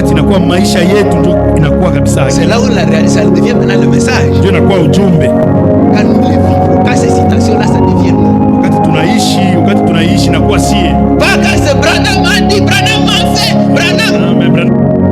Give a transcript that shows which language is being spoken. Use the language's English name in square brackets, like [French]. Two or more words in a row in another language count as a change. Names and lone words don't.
[Swahili] inakuwa maisha yetu, ndio inakuwa kabisa. [French] C'est là où ça devient maintenant le message. [Swahili] Ndio inakuwa ujumbe. [French] Quand nous les vivons, quand ces citations-là, ça devient nous. [Swahili] Wakati tunaishi inakuwa sie. [French] Pas quand c'est Branham a dit, Branham a fait, Branham. Mais Branham